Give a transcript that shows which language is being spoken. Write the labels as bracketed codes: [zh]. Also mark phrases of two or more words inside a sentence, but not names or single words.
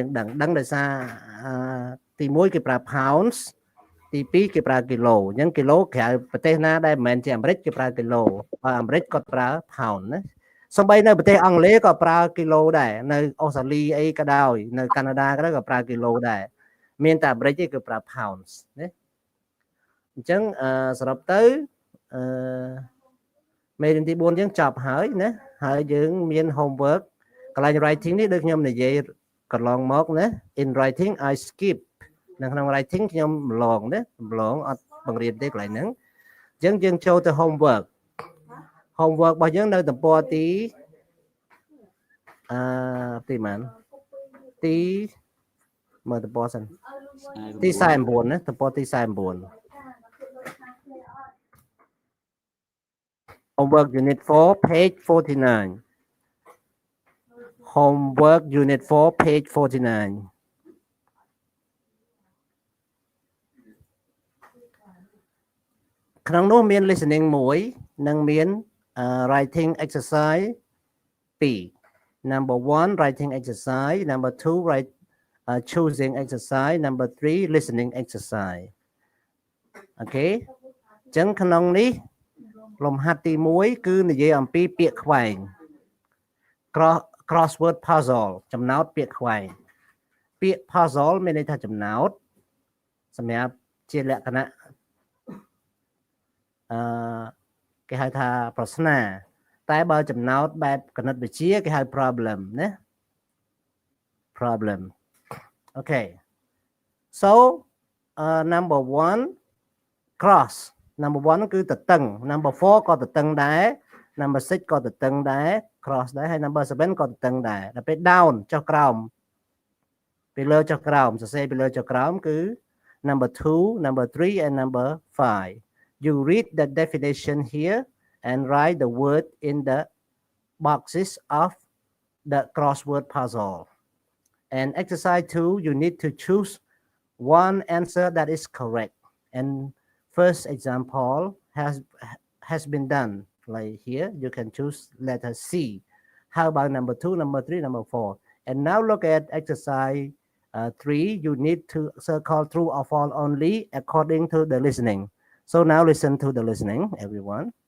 [km] យើងដឹងដោយសារទី1គេប្រើ pounds ទី2គេប្រើគីឡូអញ្ចឹងគីឡូក្រៅប្រទេសណាដែលមិនមែនជាអាមេរិកគេប្រើគីឡូបើអាមេរិកគាត់ប្រើ pound ណាសូម្បីនៅប្រទេសអង់គ្លេសក៏ប្រើគីឡូដែរនៅអូស្ត្រាលីអីក៏ដោយនៅកាណាដាក៏ដោយក៏ប្រើគីឡូដែរមានតែអាមេរិកទេគឺប្រើ pounds ណាអញ្ចឹងសរុបទៅ មេរៀនទី4យើងចប់ហើយណាហើយយើងមាន homework កន្លែង writing នេះដូច ខ្ញុំនិយាយកន្លងមកណា [en] in writing I skip [km] នៅក្នុង writing ខ្ញុំម្លងអត់បង្រៀនទេកន្លែងហ្នឹងអញ្ចឹងយើងចូលទៅ homework របស់យើងនៅទំព័រទីទីមើលទំព័រសិនទី49ណាទំព័រទី49 [en] Homework Unit 4 page 49 Homework Unit 4 page 49 [km] ក្នុងនោះមាន listening 1និងមាន [en] writing exercise 2 number 1 writing exercise number 2 choosing exercise number 3 listening exercise [km] អូខេអញ្ចឹងក្នុងនេះលំហាត់ទី1គឺនិយាយអំពីពាក្យខ្វែង [en] crossword puzzle [km] ចំណោទពាក្យខ្វែងពាក្យ puzzle មានន័យថាចំណោទសម្រាប់ជាលក្ខណៈ គេហៅថាប្រស្នាតែបើចំណោទបែបគណិតវិទ្យាគេហៅ problem ណា [en] problem okay so number 1 cross number 1 [km] គឺតតឹង number 4 ក៏តតឹងដែរ number 6 ក៏ត តឹងដែរ cross ដែរហើយ number 7 ក៏តតឹងដែរដល់ពេល down ចុះក្រោមពីលើចុះក្រោមសរសេរពីលើចុះក្រោមគឺ number [en] 2 number 3 and number 5 you read the definition here and write the word in the boxes of the crossword puzzle and exercise 2 you need to choose one answer that is correct and first example has been done like here you can choose letter C how about number 2 number 3 number 4 and now look at exercise 3 you need to circle true or false only according to the listening so now listen to the listening everyone